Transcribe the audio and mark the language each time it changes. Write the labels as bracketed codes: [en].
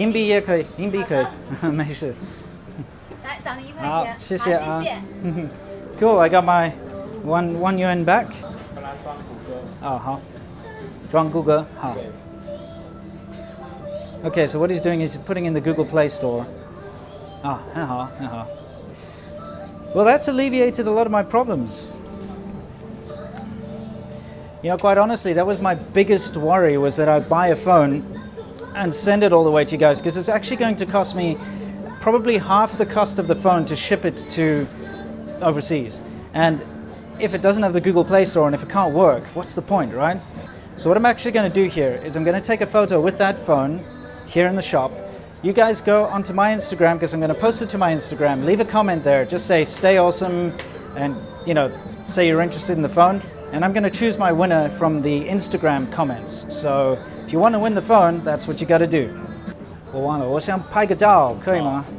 [zh] 硬币也可以，硬币可以，没事。来，找你1块好，钱，谢谢啊。好，谢谢。 [en] Cool, I got my one yuan back. [zh] 把它装谷歌。哦，好，装谷歌，好。 [en] Okay, so what he's doing is putting in the Google Play Store. [zh] Ah, 很好，很好. [en] Well, that's alleviated a lot of my problems. You know, quite honestly, that was my biggest worry, was that I'd buy a phone and send it all the way to you guys, because it's actually going to cost me probably half the cost of the phone to ship it to overseas. And if it doesn't have the Google Play Store and if it can't work, what's the point, right? So what I'm actually going to do here is I'm going to take a photo with that phone here in the shop. You guys go onto my Instagram, because I'm going to post it to my Instagram. Leave a comment there. Just say "Stay awesome," and say you're interested in the phone. And I'm going to choose my winner from the Instagram comments. So if you want to win the phone, that's what you got to do. [zh] 我忘了，我想拍个照，可以吗？